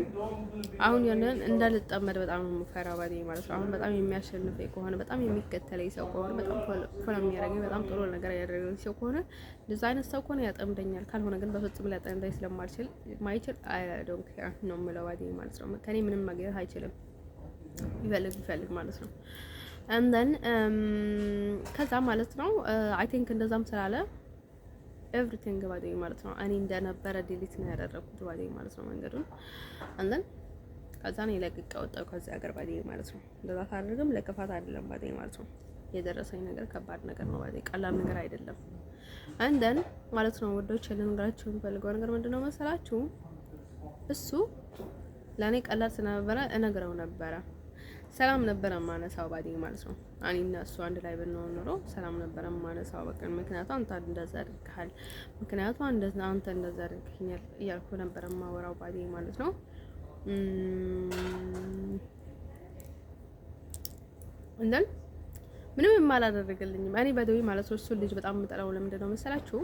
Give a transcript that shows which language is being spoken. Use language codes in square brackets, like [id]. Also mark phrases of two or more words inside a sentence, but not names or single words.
[am] አሁን ያንን እንዳልጠመድ በጣም ነው የምፈራው ባዴ ማለት ነው። አሁን በጣም የሚያሸንፈኝ ከሆነ በጣም የሚከተለኝ ሰው ከሆነ በጣም ፎሎ የሚያደርገኝ በጣም ጥሩ ነገር ያደረገኝ ሰው ከሆነ እንደዛ አይነት ሰው ከሆነ ያጠምደኛል። ካልሆነ ግን በፍጹም ሊያጠምደኝ ስለማልችል ማይችል [en] I don't care [am] ነው የምለው ባዴ ማለት ነው። ከኔ ምንም ማግኘት አይችልም ይፈልግ ማለት ነው። [en] and then [am] ከዛ ማለት ነው [en] I think [am] እንደዛም ስላለ ኤቭሪቲንግ ባዴ ማለት ነው። እኔ እንደነበረ ዲሊት ነው ያደረኩት ባዴ ማለት ነው መንገዱን [en] and then [am] ከዛ ነው ለቅቄ ወጣሁ ከዚህ ሀገር ባዴ ማለት ነው። እንደዛ ታደርግም ለክፋት አይደለም ባዴ ማለት ነው። የደረሰኝ ነገር ከባድ ነገር ነው ባዴ፣ ቀላል ነገር አይደለም። [en] and then [am] ማለት ነው ወዶች ልንገራችሁ የምፈልገው ነገር ምንድነው መሰላችሁ? እሱ ለኔ ቀላል ስለነበረ እነግረው ነበረ። ሰላም ነበረ ማነሳው ባዴ ማለት ነው። እኔና እሱ አንድ ላይ ብንሆን ኖሮ ሰላም ነበረ ማነሳው በቃ። ምክንያቱም አንተ እንደዛ አድርገሃል፣ ምክንያቱም አንተ እንደዛ አድርገኛል እያልኩ ነበረ ማወራው ባዴ ማለት ነው። እንደን ምንም የማላደርግልኝም እኔ ባዴ ማለት ነው። እሱ ልጅ በጣም የምጠላው ለምንድን ነው መሰላችሁ?